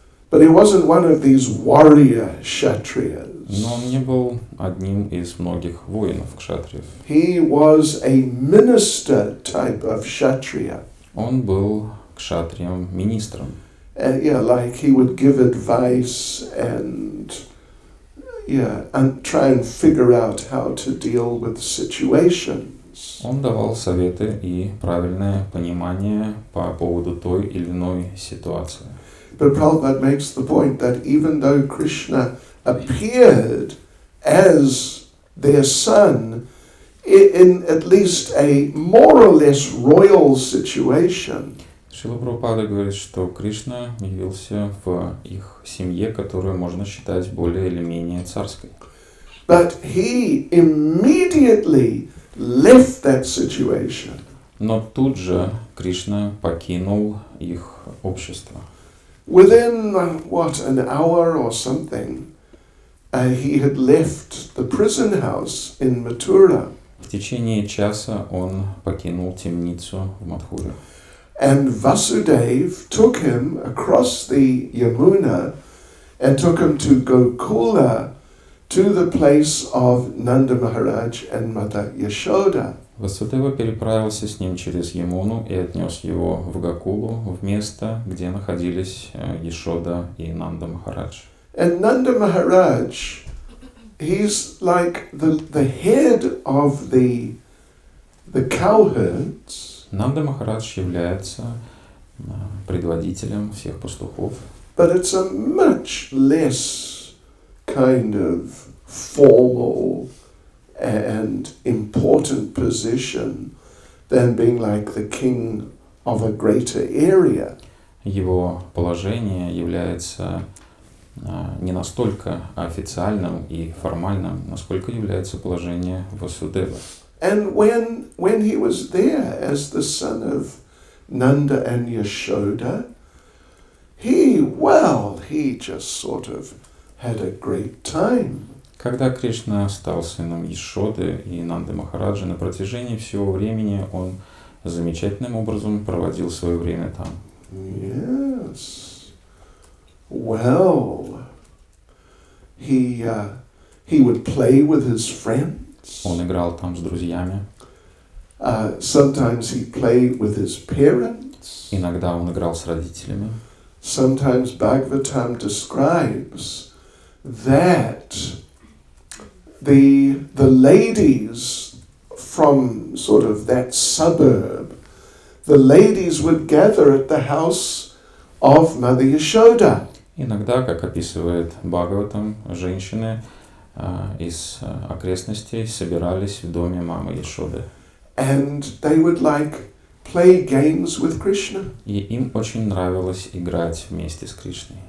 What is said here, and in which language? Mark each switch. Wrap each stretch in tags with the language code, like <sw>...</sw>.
<en>But he wasn't one of these warrior Kshatriyas.</en> <ru>Но он не был одним из многих воинов кшатриев.</ru> <en>He was a minister type of Kshatriya.</en> <ru>Он был кшатрием, министром.</ru> <en>Like he would give advice and try and figure out how to deal with situations.</en> <ru>Он давал советы и правильное понимание по поводу той или иной ситуации.</ru> <en>But Prabhupada makes the point that even though Krishna appeared as their son in at least a more or less royal situation,</en> <ru>Шрила Прабхупада говорит, что Кришна явился в их семье, которую можно считать более или менее царской.</ru> <en>but he immediately left that situation.</en> <ru>Но тут же Кришна покинул их общество.</ru> <en>Within, an hour or something, he had left the prison house in Mathura.</en> <ru>В течение часа он покинул темницу в Мадхуре.</ru> <en>And Vasudev took him across the Yamuna and took him to Gokula, to the place of Nanda Maharaj and Mata Yashoda.</en> <ru>Васудева переправился с ним через Ямуну и отнес его в Гакулу, в место, где находились Яшода и Нанда Махарадж.</ru> <en>And Nanda Maharaj, he's like the head of the cowherds.</en> <ru>Нанда Махарадж является предводителем всех пастухов.</ru> <en>But it's a much less kind of formal and important position than being like the king of a greater area.</en> <ru>Его положение является не настолько официальным и формальным, насколько является положение Васудева.</ru> <en>And when he was there as the son of Nanda and Yashoda, he just sort of had a great time.</en> <ru>Когда Кришна стал сыном Яшоды и Нанды Махараджи, на протяжении всего времени он замечательным образом проводил свое время там.</ru> <en>Yes. Well, he would play with his friends.</en> <ru>Он играл там с друзьями.</ru> <en>Sometimes he played with his parents.</en> <ru>Иногда он играл с родителями.</ru> <en>Sometimes Bhagavatam describes that the ladies from sort of that suburb, the ladies would gather at the house of Mother Yashoda.</en> <ru>Иногда, как описывает Бхагаватам, женщины из окрестностей собирались в доме мамы Яшоды.</ru> <en>And they would play games with Krishna.</en> <ru>И им очень нравилось играть вместе с Кришной</ru>